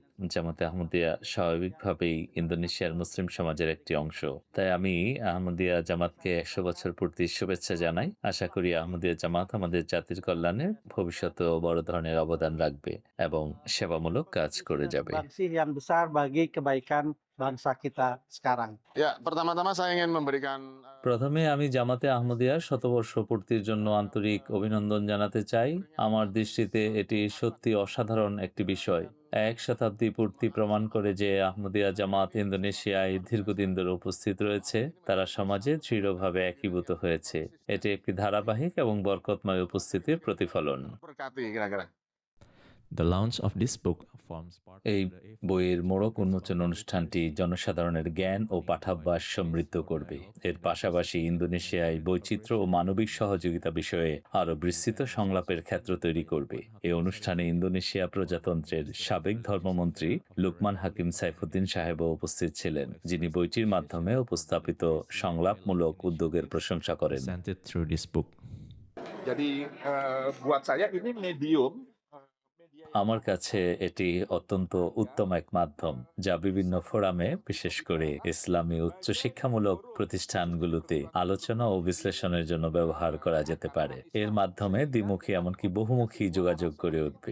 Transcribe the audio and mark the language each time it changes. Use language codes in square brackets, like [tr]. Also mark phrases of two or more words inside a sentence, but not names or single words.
[bn] জামাতে আহমদিয়া স্বাভাবিকভাবেই ইন্দোনেশিয়ার মুসলিম সমাজের একটি অংশ। তাই আমি আহমদিয়া জামাতকে 100 বছর পূর্তির শুভেচ্ছা জানাই। আশা করি আহমদিয়া জামাত আমাদের জাতির কল্যাণে ভবিষ্যতেও বড় ধরনের অবদান রাখবে এবং সেবামূলক কাজ করে যাবে। [id] Yang besar bagi kebaikan bangsa kita sekarang. Ya, pertama-tama saya ingin memberikan [bn] প্রথমে আমি জামাতে আহমদিয়ার শতবর্ষ পূর্তির জন্য আন্তরিক অভিনন্দন জানাতে চাই। আমার দৃষ্টিতে এটি সত্যি অসাধারণ একটি বিষয়। 1 শতাব্দী পূর্তি প্রমাণ করে যে আহমদিয়া জামাত ইন্দোনেশিয়ায় দীর্ঘদিন ধরে উপস্থিত রয়েছে, তারা সমাজে দৃঢ়ভাবে একীভূত হয়েছে। এটি একটি ধারাবাহিক এবং বরকতময় উপস্থিতির প্রতিফলন। [id] berkati kira-kira. [bn] এই বইয়ের মোড়ক উন্মোচন অনুষ্ঠানটি জনসাধারণের জ্ঞান ও পাঠাভ্যাস সমৃদ্ধ করবে। এর পাশাপাশি ইন্দোনেশিয়ায় বৈচিত্র্য ও মানবিক সহযোগিতা বিষয়ে আরও বিস্তৃত সংলাপের ক্ষেত্র তৈরি করবে। এই অনুষ্ঠানে ইন্দোনেশিয়া প্রজাতন্ত্রের সাবেক ধর্মমন্ত্রী লুকমান হাকিম সাইফুদ্দিন সাহেবও উপস্থিত ছিলেন, যিনি বইটির মাধ্যমে উপস্থাপিত সংলাপমূলক উদ্যোগের প্রশংসা করেন। [id] Jadi buat saya ini medium [bn] আমার কাছে এটি অত্যন্ত উত্তম এক মাধ্যম, যা বিভিন্ন ফোরামে, বিশেষ করে ইসলামী উচ্চশিক্ষামূলক প্রতিষ্ঠানগুলোতে আলোচনা ও বিশ্লেষণের জন্য ব্যবহার করা যেতে পারে। এর মাধ্যমে দ্বিমুখী এমনকি বহুমুখী যোগাযোগ গড়ে উঠবে।